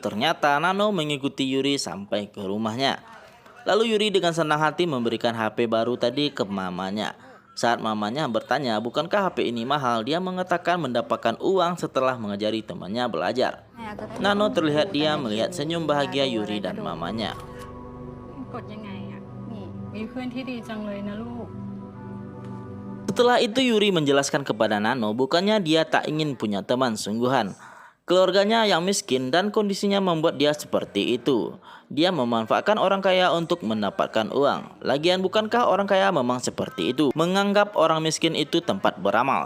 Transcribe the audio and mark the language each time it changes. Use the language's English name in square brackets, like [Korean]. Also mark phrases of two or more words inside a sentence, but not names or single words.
[Indonesian] Ternyata Nano mengikuti Yuri sampai ke rumahnya. Lalu Yuri dengan senang hati memberikan HP baru tadi ke mamanya. Saat mamanya bertanya, bukankah HP ini mahal? Dia mengatakan mendapatkan uang setelah mengajari temannya belajar. Nano terlihat dia melihat senyum bahagia Yuri dan mamanya. [Thai] กดยังไงอ่ะนี่มีเพื่อนที่ดีจังเลยนะลูก [Indonesian] Setelah itu Yuri menjelaskan kepada Nano bukannya dia tak ingin punya teman sungguhan. Keluarganya yang miskin dan kondisinya membuat dia seperti itu. Dia memanfaatkan orang kaya untuk mendapatkan uang. Lagian bukankah orang kaya memang seperti itu? Menganggap orang miskin itu tempat beramal.